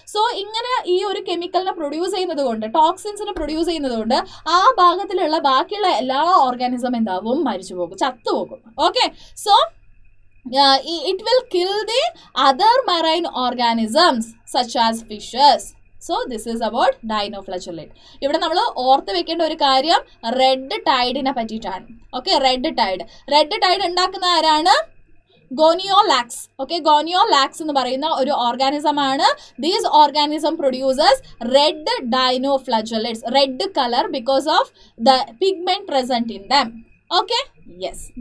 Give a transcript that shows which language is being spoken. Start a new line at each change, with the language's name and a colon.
Malayalam: So ഇങ്ങനെ ഈ ഒരു കെമിക്കലിനെ പ്രൊഡ്യൂസ് ടോക്സിൻസിനെ പ്രൊഡ്യൂസ് ചെയ്യുന്നതുകൊണ്ട് ആ ഭാഗത്തിലുള്ള ബാക്കിയുള്ള എല്ലാ ഓർഗാനിസം എന്താവും? മരിച്ചു പോകും, ചത്തുപോകും.
English: Okay, so it will kill the other marine organisms such as fishes. So this is about dinoflagellate.
Malayalam: ഇവിടെ നമ്മൾ ഓർത്ത് വെക്കേണ്ട ഒരു കാര്യം റെഡ് ടൈഡിനെ പറ്റിയിട്ടാണ്. ഓക്കെ, റെഡ് ടൈഡ് ഉണ്ടാക്കുന്ന ആരാണ്? ഗോനിയോലാക്സ്.
English: okay,
Malayalam: ഗോനിയോലാക്സ് എന്ന് പറയുന്ന ഒരു ഓർഗാനിസം ആണ്.
English: These organism producers red dinoflagellates, red colour because of the pigment present in them. Okay, yes.